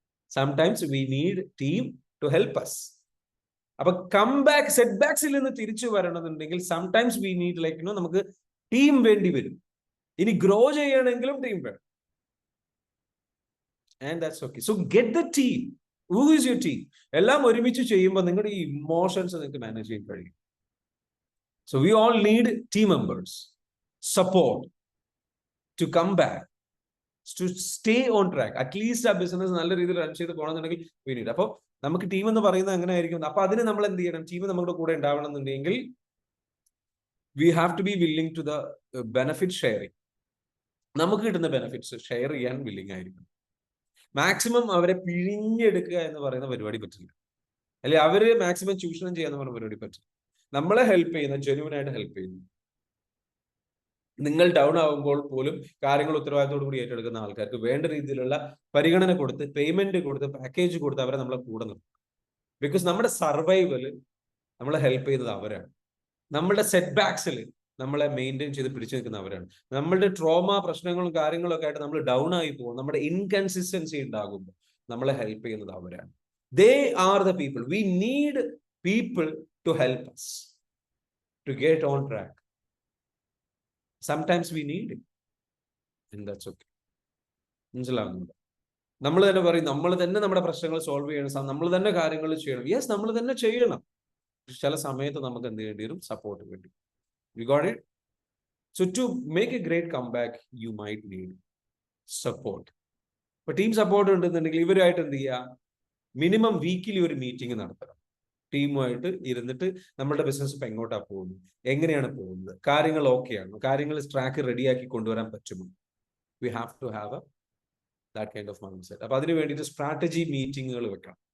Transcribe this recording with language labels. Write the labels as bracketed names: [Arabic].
[English] Sometimes we need team to help us. [Malayalam] അപ്പൊ comeback set ബാക്സിൽ നിന്ന് തിരിച്ചു വരണമെന്നുണ്ടെങ്കിൽ സംടൈംസ് വി നീഡ് ലൈക്ക് നമുക്ക് team വേണ്ടി വരും. ഇനി ഗ്രോ ചെയ്യണമെങ്കിലും ടീം വേണം. [English] And that's okay. So get the team. Who is your team? [Malayalam] എല്ലാം ഒരുമിച്ച് ചെയ്യുമ്പോൾ നിങ്ങളുടെ ഈ ഇമോഷൻസ് നിങ്ങൾക്ക് മാനേജ് ചെയ്യാൻ കഴിയും. [English] So we all need team members, support to come back, to stay on track. [Malayalam] At least ആ ബിസിനസ് നല്ല രീതിയിൽ റൺ ചെയ്ത് പോകണമെന്നുണ്ടെങ്കിൽ [English] we need. [Malayalam] അപ്പോൾ നമുക്ക് ടീം എന്ന് പറയുന്നത് എങ്ങനെ ആയിരിക്കും? അപ്പൊ അതിന് നമ്മൾ എന്ത് ചെയ്യണം? ടീം നമ്മുടെ കൂടെ ഉണ്ടാവണം എന്നുണ്ടെങ്കിൽ [English] we have to be willing to the benefit sharing. [Malayalam] നമുക്ക് കിട്ടുന്ന ബെനിഫിറ്റ്സ് ഷെയർ ചെയ്യാൻ വില്ലിങ് ആയിരിക്കും. മാക്സിമം അവരെ പിഴിഞ്ഞെടുക്കുക എന്ന് പറയുന്ന പരിപാടി പറ്റില്ല, അല്ലെ അവര് മാക്സിമം ചൂഷണം ചെയ്യാന്ന് പറയുന്ന പരിപാടി പറ്റില്ല. നമ്മളെ ഹെൽപ്പ് ചെയ്യുന്ന, ജെന്യുവൻ ആയിട്ട് ഹെൽപ്പ് ചെയ്യുന്നു. നിങ്ങൾ ഡൗൺ ആവുമ്പോൾ പോലും കാര്യങ്ങൾ ഉത്തരവാദിത്തോടു കൂടി ഏറ്റെടുക്കുന്ന ആൾക്കാർക്ക് വേണ്ട രീതിയിലുള്ള പരിഗണന കൊടുത്ത്, പേയ്മെന്റ് കൊടുത്ത്, പാക്കേജ് കൊടുത്ത് അവരെ നമ്മളെ കൂടെ നിർത്തും. ബിക്കോസ് നമ്മുടെ സർവൈവല് നമ്മളെ ഹെൽപ്പ് ചെയ്യുന്നത് അവരാണ്. നമ്മളുടെ സെറ്റ് ബാക്സിൽ നമ്മളെ മെയിൻറ്റെയിൻ ചെയ്ത് പിടിച്ചു നിൽക്കുന്നവരാണ്. നമ്മളുടെ ട്രോമ, പ്രശ്നങ്ങളും കാര്യങ്ങളൊക്കെ ആയിട്ട് നമ്മൾ ഡൗൺ ആയി പോകും, നമ്മുടെ ഇൻകൺസിസ്റ്റൻസി ഉണ്ടാകുമ്പോൾ നമ്മളെ ഹെൽപ്പ് ചെയ്യുന്നത് അവരാണ്. [English] They are the people. We need people to help us to get on track. Sometimes we need it, and that's okay. [Malayalam] മനസ്സിലാവുന്നുണ്ട്? നമ്മൾ തന്നെ പറയും, നമ്മൾ തന്നെ നമ്മുടെ പ്രശ്നങ്ങൾ സോൾവ് ചെയ്യണം, നമ്മൾ തന്നെ കാര്യങ്ങൾ ചെയ്യണം. യെസ്, നമ്മൾ തന്നെ ചെയ്യണം. ചില സമയത്ത് നമുക്ക് എന്ത് ചെയ്യേണ്ടി വരും? [English] Support വേണ്ടി. You got it? So to make a great comeback, you might need support. [Malayalam] ഇപ്പൊ ടീം സപ്പോർട്ട് ഉണ്ടെന്നുണ്ടെങ്കിൽ ഇവരുമായിട്ട് എന്ത് ചെയ്യുക? മിനിമം വീക്കിലി ഒരു മീറ്റിംഗ് നടത്തണം. ടീമുമായിട്ട് ഇരുന്നിട്ട് നമ്മളുടെ ബിസിനസ് ഇപ്പൊ എങ്ങോട്ടാണ് പോകുന്നത്, എങ്ങനെയാണ് പോകുന്നത്, കാര്യങ്ങൾ ഓക്കെയാണ്, കാര്യങ്ങൾ ട്രാക്ക് റെഡിയാക്കി കൊണ്ടുവരാൻ പറ്റുമോ? [English] We have to have that kind of mind set. [Malayalam] അപ്പൊ അതിന് വേണ്ടിയിട്ട് സ്ട്രാറ്റജി മീറ്റിങ്ങുകൾ വെക്കണം.